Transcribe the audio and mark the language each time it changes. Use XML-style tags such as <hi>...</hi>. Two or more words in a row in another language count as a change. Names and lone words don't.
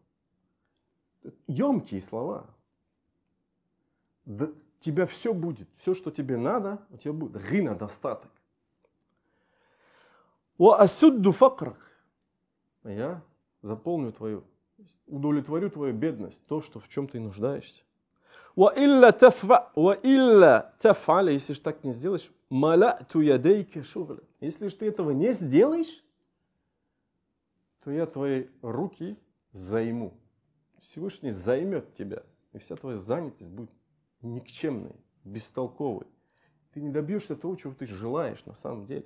<ru>Емкие слова. У тебя все будет. Все, что тебе надо, у тебя будет. Гина, достаток.</ru> <ar>وأسد فقرك.</ar> <ru>Я заполню твою, удовлетворю твою бедность, то, что в чем ты нуждаешься.</ru> <ar>وإلا تفعل,</ar> <ru>если же так не сделаешь,</ru> <ar>ملأت يديك شغلا.</ar> <ru>Если же ты этого не сделаешь, то я твои руки займу. Всевышний займет тебя, и вся твоя занятость будет никчемной, бестолковой. Ты не добьешься того, чего ты желаешь на самом деле.</ru>